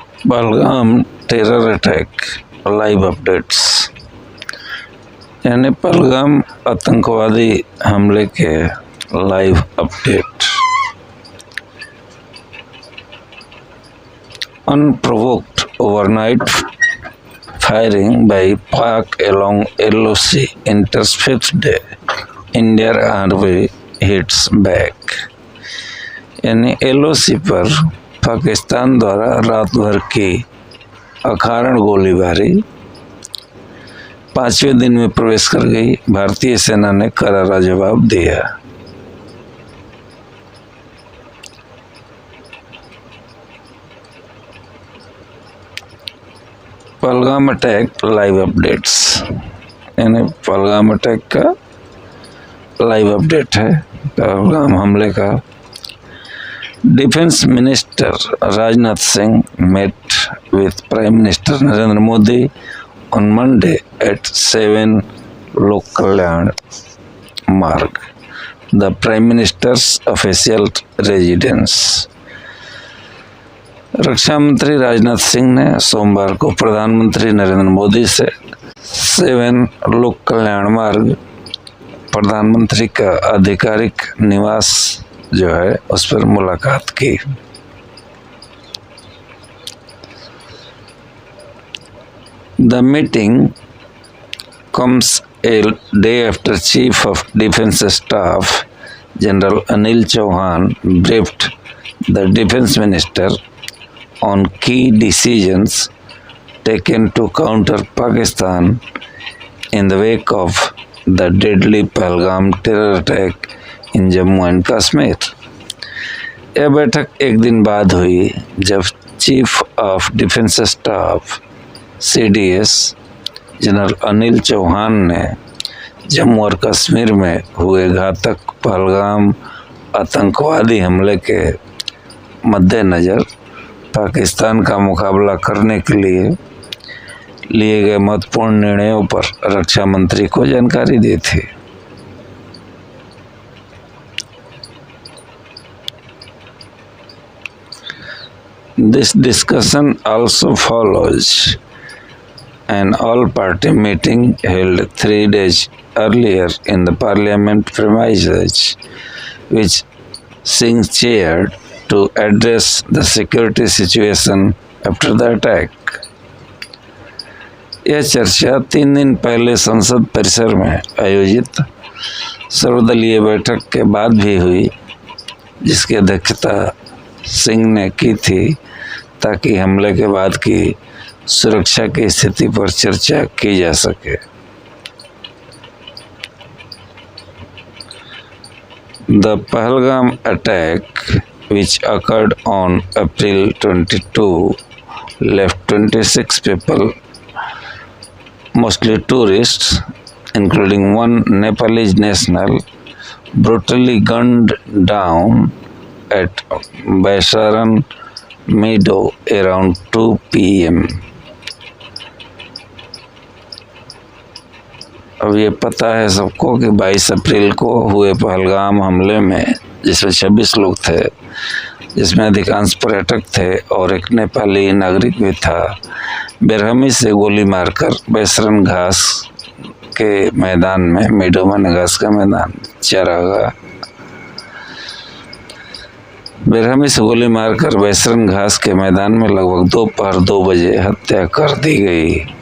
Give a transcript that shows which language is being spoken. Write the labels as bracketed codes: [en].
[en] Pahalgam terror attack live updates, [hi] यानी पहलगाम आतंकवादी हमले के live update. [en] Unprovoked overnight firing by Pak along LOC enters fifth day. Indian Army hits back। [hi] यानी LOC पर पाकिस्तान द्वारा रात भर की अकारण गोलीबारी 5वें दिन में प्रवेश कर गई। भारतीय सेना ने करारा जवाब दिया। [en] Pahalgam attack live updates, [hi] यानी पहलगाम अटैक का लाइव अपडेट है, पहलगाम हमले का। [en] Defense Minister Rajnath Singh met with Prime Minister Narendra Modi on Monday at 7 Lok Kalyan Marg, the Prime Minister's official residence। [hi] रक्षा मंत्री राजनाथ सिंह ने सोमवार को प्रधानमंत्री नरेंद्र मोदी से 7 लोक कल्याण मार्ग प्रधानमंत्री का आधिकारिक निवास जो है उस पर मुलाकात की। [en] The meeting comes a day after Chief of Defence Staff General Anil Chauhan briefed the Defence Minister on key decisions taken to counter Pakistan in the wake of the deadly Pahalgam terror attack in Jammu and Kashmir. [hi] यह बैठक एक दिन बाद हुई जब chief of defence staff CDS general Anil Chauhan ने जम्मू और कश्मीर में हुए घातक पहलगाम आतंकवादी हमले के मद्देनज़र पाकिस्तान का मुकाबला करने के लिए गए महत्वपूर्ण निर्णयों पर रक्षा मंत्री को जानकारी दी थी। [en] This discussion also follows an all-party meeting held 3 days earlier in the Parliament premises, which Singh chaired to address the security situation after the attack। [hi] यह चर्चा 3 दिन पहले संसद परिसर में आयोजित सर्वदलीय बैठक के बाद भी हुई, जिसकी अध्यक्षता सिंह ने की थी ताकि हमले के बाद की सुरक्षा की स्थिति पर चर्चा की जा सके। [en] The Pahalgam attack, which occurred on April 22, left 26 people, mostly tourists, including one Nepalese national, brutally gunned down at Baisaran Meadow around 2 PM। [hi] अब ये पता है सबको कि 22 अप्रैल को हुए पहलगाम हमले में जिसमें 26 लोग थे, जिसमें अधिकांश पर्यटक थे और एक नेपाली नागरिक भी था, बेरहमी से गोली मारकर बैसरन घास के मैदान में, मेडो माने घास का मैदान, चारागाह, बेरहमी से गोली मारकर बैसरन घास के मैदान में लगभग दोपहर 2 बजे हत्या कर दी गई।